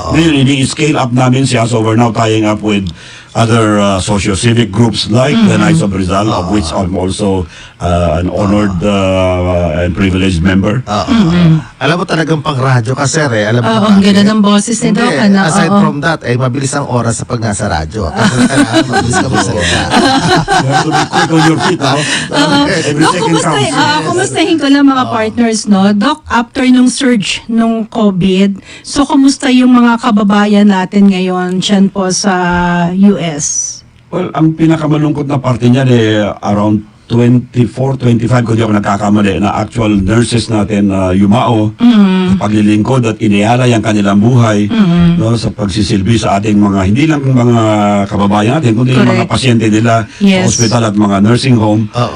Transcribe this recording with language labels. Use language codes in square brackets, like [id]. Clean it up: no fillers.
[en] Ngayon, ini-scale up namin siya, so we're now tying up with other socio-civic groups like the Knights of Rizal, of which I'm also an honored and privileged member. [tl] Alam mo talagang pang-radyo ka, sir, Alam mo ang ganda ng boses ni Doc. Aside from that, mabilis ang oras sa pag nasa radyo. Mabilis ka magsalita. [en] You have to be quick on your feet, every Doc, second counts. [tl] kumustahin ko lang mga partners, no? Doc, after nung surge nung COVID, so kumusta yung mga kababayan natin ngayon dyan po sa US? Well, ang pinakamalungkot na parte niyan around 24-25 kung di ako nagkakamali na actual nurses natin yumao sa paglilingkod at inialay ang kanilang buhay sa pagsisilbi sa ating mga, hindi lang mga kababayan natin, kundi yung mga pasyente nila sa hospital at mga nursing home.